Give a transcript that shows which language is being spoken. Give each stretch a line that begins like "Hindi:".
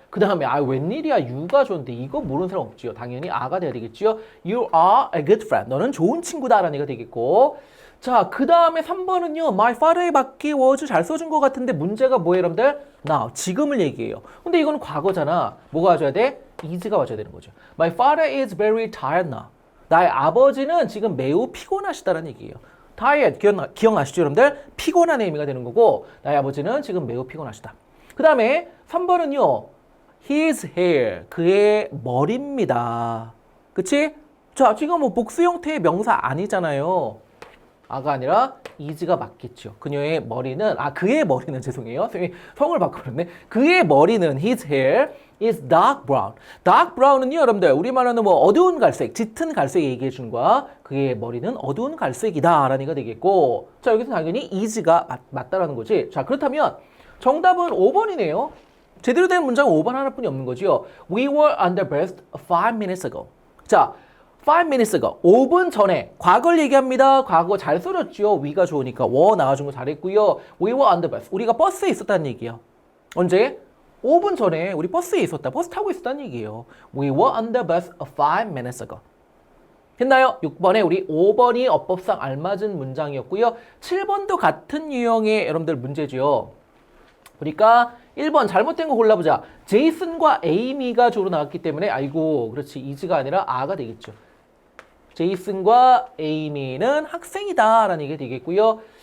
Korean: 그 다음에 웬일이야 you가 좋은데 이거 모르는 사람 없지요. 당연히 a가 돼야 되겠지요.
English: You are a good friend.
Korean: 너는 좋은 친구다라는 얘기가 되겠고 자, 그 다음에 3번은요. My father의 밖에 was 잘 써준 것 같은데 문제가 뭐예요 여러분들? now, 지금을 얘기해요. 근데 이거는 과거잖아. 뭐가 와줘야 돼? is가 와줘야 되는 거죠.
English: My father is very tired now.
Korean: 나의 아버지는 지금 매우 피곤하시다라는 얘기예요. tired, 기억나시죠 여러분들? 피곤한 의미가 되는 거고 나의 아버지는 지금 매우 피곤하시다. 그 다음에 3번은요. His hair, 그의 머리입니다. 그치? 자, 지금 뭐 복수 형태의 명사 아니잖아요. 아가 아니라 is가 맞겠죠. 그녀의 머리는, 그의 머리는 죄송해요. 선생님이 성을 바꿔버렸네. 그의 머리는
English: his hair is dark brown.
Korean: dark brown은요, 여러분들 우리말로는 뭐 어두운 갈색, 짙은 갈색 얘기해 주는 거야. 그의 머리는 어두운 갈색이다 라는 얘기가 되겠고 자, 여기서 당연히 is가 맞다라는 거지. 자, 그렇다면 정답은 5번이네요. 제대로 된 문장은 5번 하나뿐이 없는 거죠.
English: We were under breast 5 minutes ago.
Korean: 자, 5 minutes ago. 5분 전에. 과거를 얘기합니다. 과거 잘 써줬죠. we가 좋으니까. were 나와준 거 잘했고요.
English: We were under breast.
Korean: 우리가 버스에 있었다는 얘기예요. 언제? 5분 전에 우리 버스에 있었다. 버스 타고 있었다는 얘기예요.
English: We were on the bus 5 minutes ago.
Korean: 됐나요? 6번에 우리 5번이 어법상 알맞은 문장이었고요. 7번도 같은 유형의 여러분들 문제죠. 그러니까 1번 잘못된 거 골라보자. 제이슨과 에이미가 주로 나왔기 때문에 아이고 그렇지 이즈가 아니라 아가 되겠죠. 제이슨과 에이미는 학생이다 라는 얘기가 되겠고요.